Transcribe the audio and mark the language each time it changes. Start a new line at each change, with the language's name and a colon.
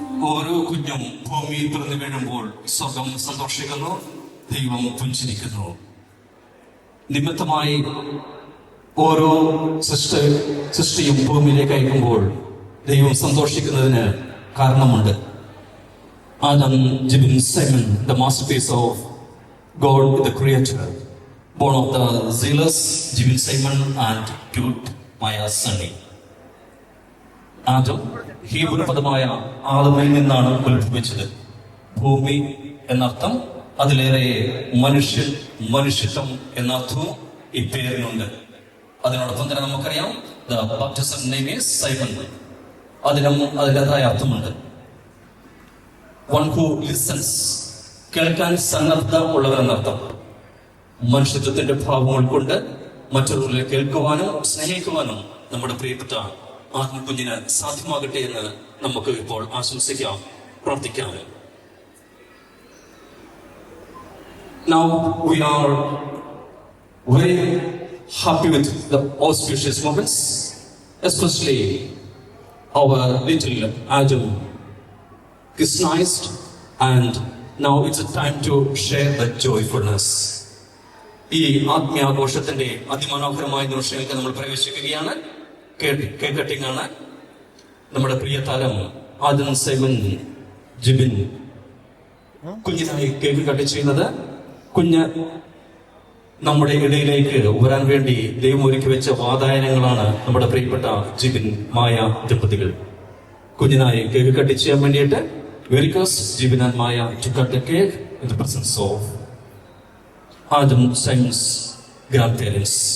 Malayalam: ഓരോ കുഞ്ഞും ഭൂമിയിൽ പിറന്നു വീഴുമ്പോൾ സ്വർഗം സന്തോഷിക്കുന്നു, ദൈവം പുഞ്ചിരിക്കുന്നു. നിമിത്തമായി ഓരോ സൃഷ്ടിയും ഭൂമിയിലേക്ക് അയക്കുമ്പോൾ ദൈവം സന്തോഷിക്കുന്നതിന് കാരണമുണ്ട്.
English: Adam, Jibin, Simon, the masterpiece of God, the Creator, born of the zealous Jibin, Simon, and cute Maya Sunny.
Malayalam: Adam Hebrew പദമായ ആദമിൽ നിന്നാണ് ഉത്ഭവിച്ചത്. ഭൂമി എന്നർത്ഥം, അതിലേറെ മനുഷ്യത്വം എന്നർത്ഥവും ഈ പേരിനുണ്ട്. അതിനോടൊപ്പം തന്നെ നമുക്കറിയാം
English: the baptism name is Simon.
Malayalam: അതിനും അതിൻ്റെതായ അർത്ഥമുണ്ട്.
English: One who listens,
Malayalam: കേൾക്കാൻ സന്നദ്ധ ഉള്ളവർ എന്നർത്ഥം. മനുഷ്യത്വത്തിന്റെ ഭാവം ഉൾക്കൊണ്ട് മറ്റുള്ളവരെ കേൾക്കുവാനും സ്നേഹിക്കുവാനും നമ്മുടെ പ്രിയപ്പെട്ട ആത്മകുഞ്ഞിന് സാധ്യമാകട്ടെ എന്ന് നമുക്ക് ഇപ്പോൾ ആശംസിക്കാം, പ്രാർത്ഥിക്കാം.
English: Now we are very happy with the auspicious moments, especially our little Adam Christized, and now it's a time to share the joyfulness.
Malayalam: ഈ ആത്മീയാഘോഷത്തിന്റെ അതിമനോഹരമായ നിമിഷങ്ങൾക്ക് നമ്മൾ പ്രവേശിക്കുകയാണ്. കേക്ക് കട്ടിംഗ് ആണ്. നമ്മുടെ പ്രിയ താരം Adam Simon Jibin കുഞ്ഞിനായി cake cut ചെയ്യുന്നത്. കുഞ്ഞ് നമ്മുടെ ഇടയിലേക്ക് വരാൻ വേണ്ടി ദൈവം ഒരുക്കി വെച്ച വാതായനങ്ങളാണ് നമ്മുടെ പ്രിയപ്പെട്ട ജിബിൻ മായ ദമ്പതികൾ. കുഞ്ഞിനായി കേക്ക് കട്ട് ചെയ്യാൻ വേണ്ടിയിട്ട്
English: we request Jibin and Maya to cut the cake in the presence of Adam Simon's grandparents.